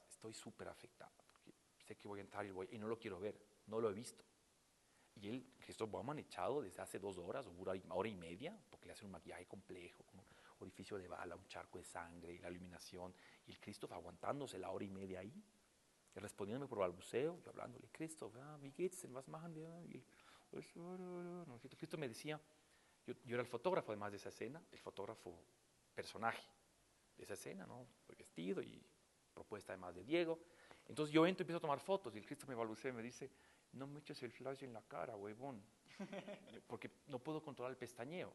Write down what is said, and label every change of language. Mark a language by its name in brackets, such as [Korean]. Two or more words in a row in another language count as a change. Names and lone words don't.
[Spanish] Estoy súper afectada, porque sé que voy a entrar y no lo quiero ver, no lo he visto. Y él, Christoph Baumann, echado desde hace 2 horas o una hora y media, porque le hacen un maquillaje complejo, con un orificio de bala, un charco de sangre, y la iluminación, y el Christoph aguantándose la hora y media ahí, y respondiéndome por balbuceo, yo hablándole, [German] Christoph, wie geht's denn, was machen wir? [Spanish] Y él, Christoph me decía, yo era el fotógrafo además de esa escena, el fotógrafo personaje de esa escena, ¿no? Vestido y propuesta además de Diego. Entonces yo entro y empiezo a tomar fotos y el Cristo me balbucea y me dice, no me eches el flash en la cara, huevón, porque no puedo controlar el pestañeo.